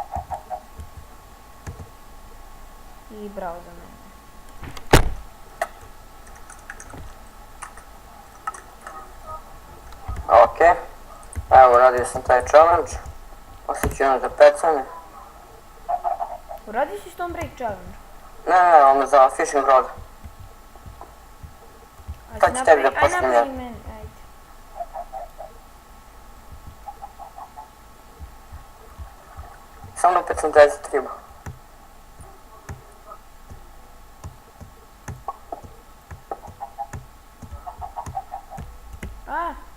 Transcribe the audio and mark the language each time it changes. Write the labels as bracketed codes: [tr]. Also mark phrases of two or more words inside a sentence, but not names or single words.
[bs] I bravo za mene. Ok. Evo radio sam taj challenge. Poslije ću ono za pecanje. Uradio si [en] stone break challenge? [bs] Ne, ono za [en] fishing rod. [bs] Sad ću tebi da Aj pošaljem napravi ja. meni, ajde. Samo da pecam 10 riba. A!